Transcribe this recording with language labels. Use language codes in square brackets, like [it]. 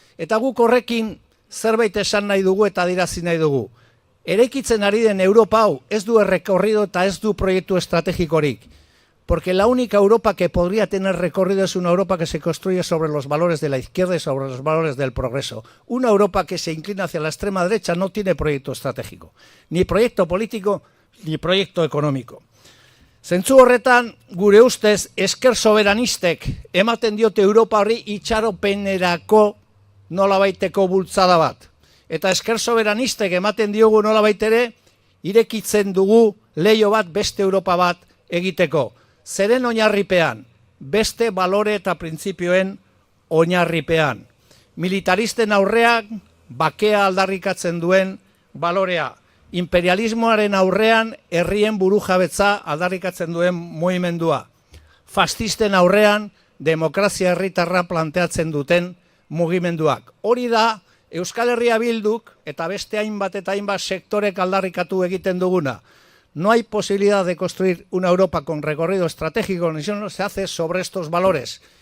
[eu] Eta guk horrekin zerbait esan nahi dugu eta adirazi nahi dugu. Eraikitzen ari den Europa hau ez du errekorrido eta ez du proiektu estrategikorik. [es] Porque la única Europa que podría tener recorrido es una Europa que se construye sobre los valores de la izquierda y sobre los valores del progreso. Una Europa que se inclina hacia la extrema derecha no tiene proyecto estratégico, ni proyecto político, ni proyecto económico. [eu] Zentzu horretan, gure ustez, esker soberanistek ematen diote Europa horri itxaropenerako nolabaiteko bultzada bat. Eta esker soberanistek ematen diogu nolabait ere, irekitzen dugu leiho bat beste Europa bat egiteko. Zeren oinarripean, beste balore eta printzipioen oinarripean. Militaristen aurrean, bakea aldarrikatzen duen balorea. Imperialismoaren aurrean, herrien burujabetza aldarrikatzen duen mugimendua. Fascisten aurrean, demokrazia herritarra planteatzen duten mugimenduak. Hori da, Euskal Herria Bilduk eta beste hainbat eta hainbat sektorek aldarrikatu egiten duguna. [es] No hay posibilidad de construir una Europa con recorrido estratégico, no se hace sobre estos valores.